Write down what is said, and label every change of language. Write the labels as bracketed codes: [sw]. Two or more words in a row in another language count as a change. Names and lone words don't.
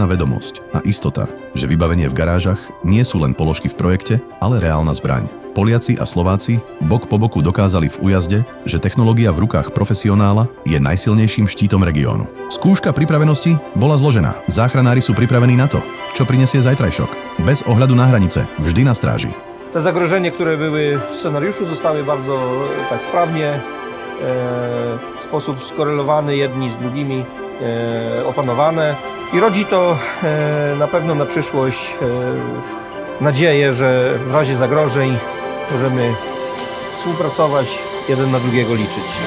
[sk] vedomosť a istota, že vybavenie v garážach nie sú len položky v projekte, ale reálna zbraň. Poliaci a Slováci bok po boku dokázali v újazde, že technológia v rukách profesionála je najsilnejším štítom regiónu. Skúška pripravenosti bola zložená. Záchranári sú pripravení na to, čo prinesie zajtrajšok. Bez ohľadu na hranice, vždy na stráži. [pl] Te zagrożenia, które były w scenariuszu, zostały bardzo tak sprawnie, w sposób skorelowany jedni z drugimi opanowane i rodzi to na pewno na przyszłość nadzieję, że w razie zagrożeń możemy współpracować, jeden na drugiego liczyć.